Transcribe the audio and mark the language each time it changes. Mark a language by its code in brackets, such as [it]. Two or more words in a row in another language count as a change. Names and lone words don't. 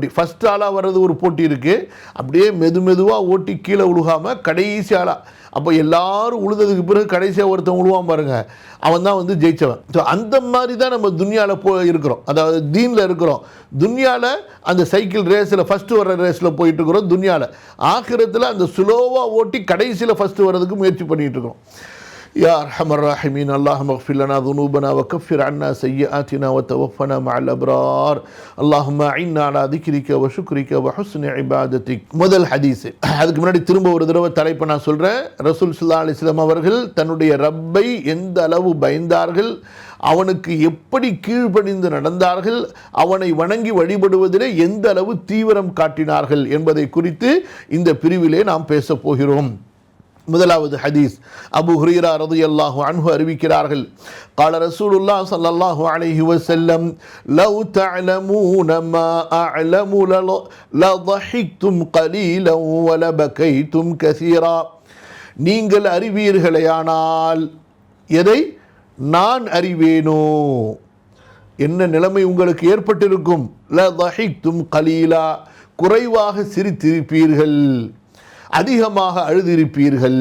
[ta] ஃபஸ்ட் ஆளாக வர்றது ஒரு போட்டி இருக்குது. அப்படியே மெதுவாக ஓட்டி கீழே விழுகாமல் கடைசி ஆளாக, அப்போ எல்லாரும் உழுததுக்கு பிறகு கடைசியாக ஒருத்தன் விழுவான் பாருங்க, அவன் தான் வந்து ஜெயிச்சவன். ஸோ அந்த மாதிரி தான் நம்ம துன்யாவில் இருக்கிறோம், அதாவது தீனில் இருக்கிறோம். துன்யாவில் அந்த [en] cycle race-il [ta] ஃபஸ்ட்டு வர்ற ரேஸில் போயிட்டு இருக்கிறோம். துன்யாவில் ஆகிரத்தில் அந்த ஸ்லோவாக ஓட்டி கடைசியில் ஃபஸ்ட்டு வர்றதுக்கு முயற்சி பண்ணிகிட்டு இருக்கிறோம். [ar] يا أرحم الراحمين اللهم اغفر لنا ذنوبنا وكفر عنا سيئاتنا وتوفنا مع الأبرار اللهم أعنا على ذكرك وشكرك وحسن عبادتك. [ta] முதல் ஹதீஸ், அதுக்கு முன்னாடி திரும்ப ஒரு தடவை தலைப்பை நான் சொல்கிறேன். ரசூல் [ar] صلى الله عليه وسلم [ta] அவர்கள் தன்னுடைய ரப்பை எந்த அளவு பயந்தார்கள், அவனுக்கு எப்படி கீழ்ப்படிந்து நடந்தார்கள், அவனை வணங்கி வழிபடுவதிலே எந்த அளவு தீவிரம் காட்டினார்கள் என்பதை குறித்து இந்த பிரிவிலே நாம் பேசப் போகிறோம். முதலாவது ஹதீஸ், அபூ ஹுரைரா [ar] رضي الله عنه [ta] அறிவிக்கிறார்கள், [ar] قال رسول الله صلى الله عليه وسلم لو تعلمون ما أعلم لضحكتم قليلا ولبكيتم كثيرا. [ta] நீங்கள் அறிவீர்களேயானால் எதை நான் அறிவேனோ, என்ன நிலைமை உங்களுக்கு ஏற்பட்டிருக்கும், [ar] لضحكتم قليلا [ta] குறைவாக சிரித்திருப்பீர்கள், அதிகமாக அழுதிருப்பீர்கள்.